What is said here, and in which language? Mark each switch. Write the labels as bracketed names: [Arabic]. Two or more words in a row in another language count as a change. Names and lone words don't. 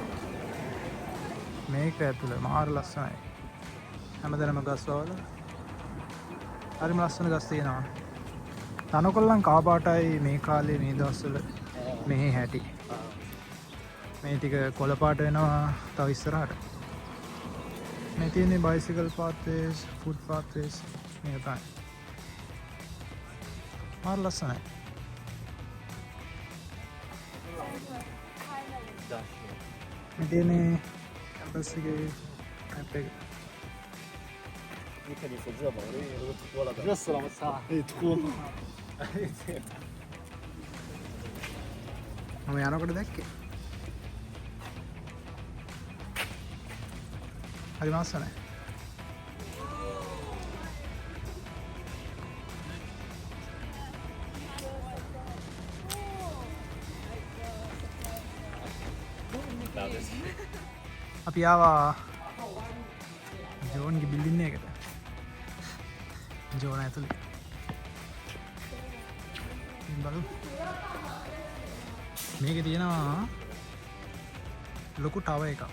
[Sinhala] මේක ඇතුළේ මාර ලස්සනයි. හැමතැනම ගස් වල. හරිම ලස්සන ගස් තියෙනවා. තනකොළන් කහ පාටයි මේ කාලේ මේ දවස්වල මේ හැටි. මේ ටික කොළ පාට වෙනවා තව ඉස්සරහට. මේ තියෙන්නේ [English] bicycle pathways, foot pathways [Sinhala] මේක තමයි. මාර ලස්සනයි. මේ තියෙන්නේ කැම්පස් එකේ map එක. [Chinese] 你肯定是热吗？我都脱了的。热死了，我操！得脱。 [Sinhala] මම යනකොට දැක්කේ. හරි ලස්සනයි. [English] now this. [Sinhala] අපි ආවා ජෝන්ගේ බිල්ඩින් එකට. ජෝන් ඇතුලේ. බලමු. මේකේ තියෙනවා ලොකු ටවර් එකක්.